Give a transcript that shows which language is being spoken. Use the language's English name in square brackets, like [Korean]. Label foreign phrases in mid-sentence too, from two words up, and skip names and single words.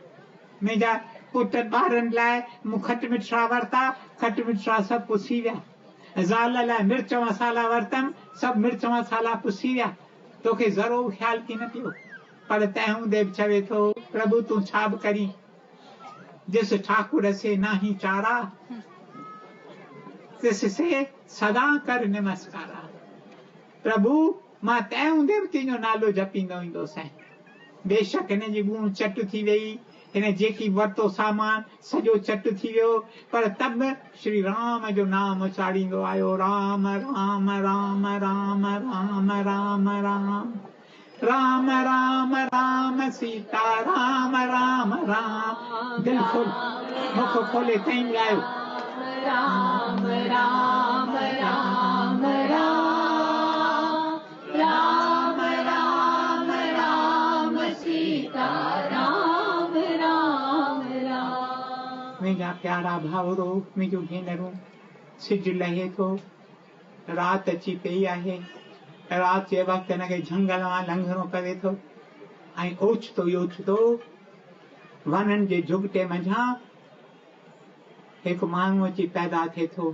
[Sindhi] मुंहिंजा पुट ॿारनि लाइ मूं खट मिठा वरिता, खट मिठा सभु पुसी विया। ज़ाल लाइ मिर्च मसाला वरितमि, सभु मिर्च मसाला पुसी विया। तोखे ज़रो ख़्यालु कीन पियो। पर तंहिं हूंदे बि चवे थो, प्रभु तूं छा बि करीं, [Hindi] जिस ठाकुर से नाही चारा, तिस से सदा कर नमस्कारा। [Sindhi] प्रभु मां तंहिं हूंदे बि तुंहिंजो नालो जपींदो ईंदोसि। बेशक हिन जी गूण चट थी वई, हिन जेकी वरितो सामान सॼो चट थी वियो, पर तब श्री राम जो नाम उचारींदो आयो, राम राम राम राम राम राम राम राम राम राम सीता राम राम राम। दिल खोल, मुख खोले तई ॻायो, राम राम राम राम राम राम राम सीता राम राम राम। मुंहिंजा प्यारा भाउरो, मुंहिंजूं भेनरूं, सिज लहे थो, राति अची पई आहे। राति जे वक़्तु हिनखे झंगल मां लंघणो पवे थो ऐं ओचितो ई ओचितो वननि जे झुगिटे मंझां हिकु माण्हू अची पैदा थिए थो।